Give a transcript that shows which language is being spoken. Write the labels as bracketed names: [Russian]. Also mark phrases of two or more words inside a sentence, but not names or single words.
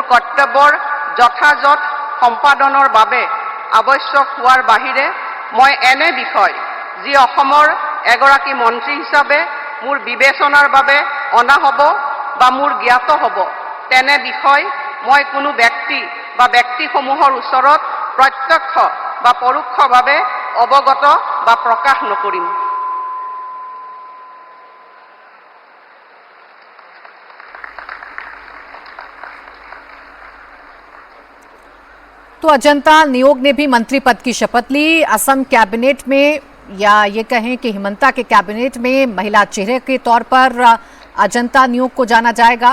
[Assamese] কৰ্তব্যৰ যথাযথ সম্পাদনৰ বাবে আৱশ্যক হোৱাৰ বাহিৰে মই এনে বিষয় যি অসমৰ এগৰাকী মন্ত্ৰী হিচাপে মোৰ বিবেচনাৰ বাবে অনা হ'ব বা মোৰ জ্ঞাত হ'ব তেনে বিষয় মই কোনো ব্যক্তি বা ব্যক্তিসমূহৰ ওচৰত প্ৰত্যক্ষ বা পৰোক্ষভাৱে অৱগত বা প্ৰকাশ নকৰিম। [Hindi] तो अजंता नेओग ने भी मंत्री पद की शपथ ली। असम कैबिनेट में या ये कहें कि हिमंता के कैबिनेट में महिला चेहरे के तौर पर अजंता नेओग को जाना जाएगा।